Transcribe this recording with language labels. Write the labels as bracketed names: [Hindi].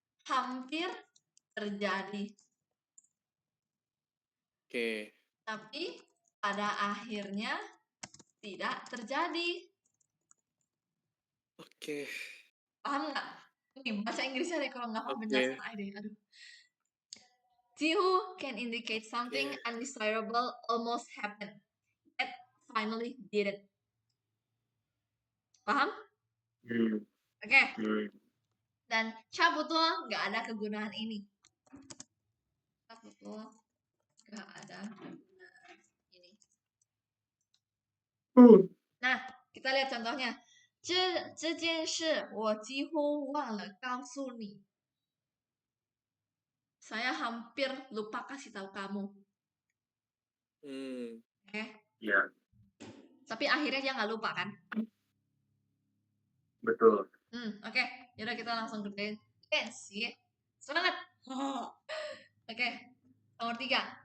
[Indonesian] Hampir terjadi. Oke. Tapi pada akhirnya tidak terjadi. Oke. Paham nggak? Ini bahasa Inggrisnya deh, kalau nggak paham penjelasan deh. Aduh. [English] 几乎 can indicate something undesirable almost happened, yet finally didn't. [Indonesian] Paham? Oke. Dan 差不多 nggak ada kegunaan ini. 差不多 nggak ada kegunaan ini. Nah, kita lihat contohnya. [Chinese] 这件事我几乎忘了告诉你. [Indonesian] Saya hampir lupa kasih tahu kamu. Oke. Iya. Tapi akhirnya dia nggak lupa kan? Betul. Oke. Yaudah kita langsung kerjain. Lensi. Semangat. Oke. Nomor 3.